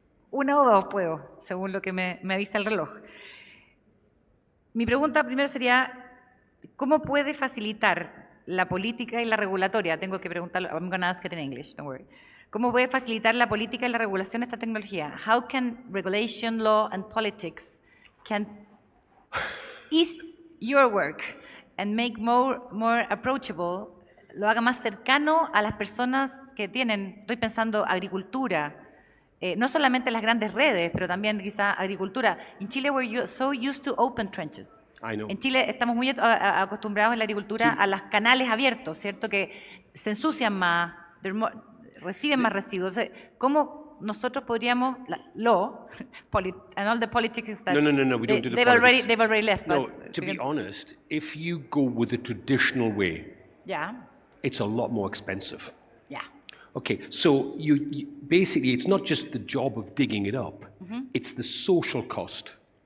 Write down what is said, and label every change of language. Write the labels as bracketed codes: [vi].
[es] Una o dos puedo, según lo que me avisa el reloj. Mi pregunta primero sería, ¿cómo puede facilitar la política y la regulatoria? Tengo que preguntarlo, [en] I'm going to ask it in English, don't worry. [es] ¿Cómo puede facilitar la política y la regulación esta tecnología? [en] How can regulation, law and politics can ease your work and make more approachable, [es] lo haga más cercano a las personas que tienen, estoy pensando agricultura, no solamente las grandes redes, pero también quizá agricultura. [en] In Chile we're so used to open trenches. I know. [es] En Chile estamos muy acostumbrados en la agricultura a los canales abiertos, ¿cierto? Que se ensucian más, reciben más residuos. ¿Cómo nosotros podríamos, [en] law, and all the politics that... No, we don't do the politics. They've already left. No, to be honest, if you go with the traditional way, it's a lot more expensive. Yeah. Okay, so you basically, it's not just the job of digging it up, it's the social cost.